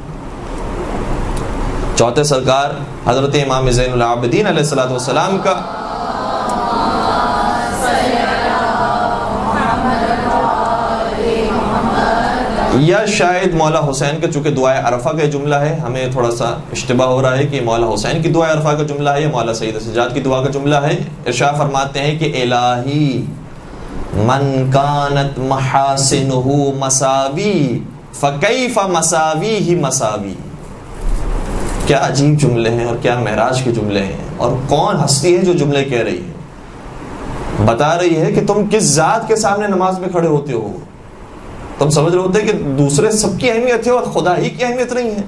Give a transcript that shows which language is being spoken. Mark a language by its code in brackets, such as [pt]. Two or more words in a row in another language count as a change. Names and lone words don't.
[ur] چوتھے سرکار حضرت امام زین العابدین علیہ الصلوۃ والسلام کا یا شاید مولا حسین کا، چونکہ دعائے عرفہ کا جملہ ہے، ہمیں تھوڑا سا اشتباہ ہو رہا ہے کہ مولا حسین کی دعائے عرفہ کا جملہ ہے یا مولا سید سجاد کی دعا کا جملہ ہے۔ ارشاد فرماتے ہیں کہ [ar] الہی من کانت محاسنہ مساوی فکیف مساویہ مساوی۔ [ur] کیا عجیب جملے ہیں اور کیا معراج کے جملے ہیں، اور کون ہستی ہے جو جملے کہہ رہی ہے، بتا رہی ہے کہ تم کس ذات کے سامنے نماز میں کھڑے ہوتے ہو۔ تم سمجھ رہے ہوتے کہ دوسرے سب کی اہمیت ہے اور خدا ہی کی اہمیت نہیں ہے۔